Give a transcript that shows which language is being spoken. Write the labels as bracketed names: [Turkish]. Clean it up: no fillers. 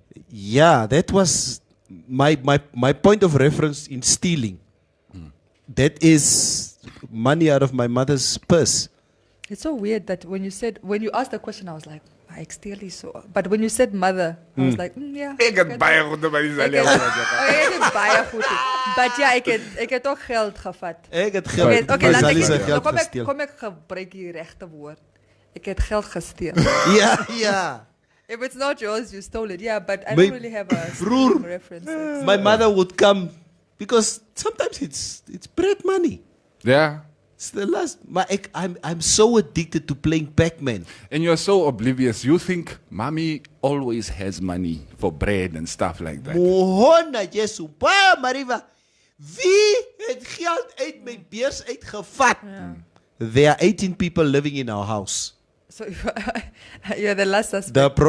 [English] Yeah, that was my point of reference in stealing. That is money out of my mother's purse. It's so weird that when you asked the question, I was like, [Afrikaans] ek steel nie so. [English] But when you said mother, I was like, yeah. [Afrikaans] Ek het baie goed by die Ek het baie goed. [English] But [Afrikaans] ja, ek het ook geld gevat. Ek het geld. Okay, laat ek geld gesteel. Kom ek gebruik die regte woord. Ek het geld gesteel. Ja. [English] If it's not yours, you stole it. Yeah, but I don't really have a stealing reference. My mother would come because sometimes it's bread money. Yeah. It's the last. I'm so addicted to playing Pac-Man. And you're so oblivious. You think mommy always has money for bread and stuff like that. Mohona Jesu, baie Mariva. [Afrikaans] Wie het geld uit my beurs uitgevat? [English] There are 18 people living in our house. So you're the last suspect.